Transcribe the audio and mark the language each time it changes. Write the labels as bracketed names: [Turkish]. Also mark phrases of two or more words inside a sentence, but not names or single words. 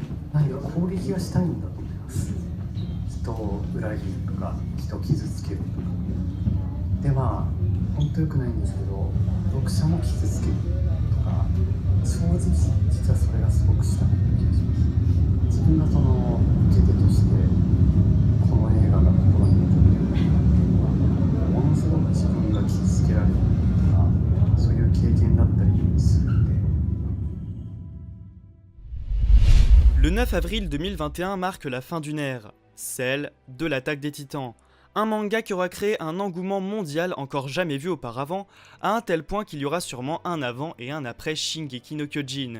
[Japanese] 何か攻撃がしたいんだと思います。人を裏切るとか人を傷つけるとかで、まあ本当良くないんですけど、読者も傷つけるとか、正直実はそれがすごくしたい気がします。自分がその受け手としてこの映画が心に残っているっていうのは、ものすごく自分が傷つけられるとか、そういう経験だったりするんで。 [French] Le 9 avril 2021 marque la fin d'une ère, celle de l'attaque des Titans. Un manga qui aura créé un engouement mondial encore jamais vu auparavant, à un tel point qu'il y aura sûrement un avant et un après Shingeki no Kyojin.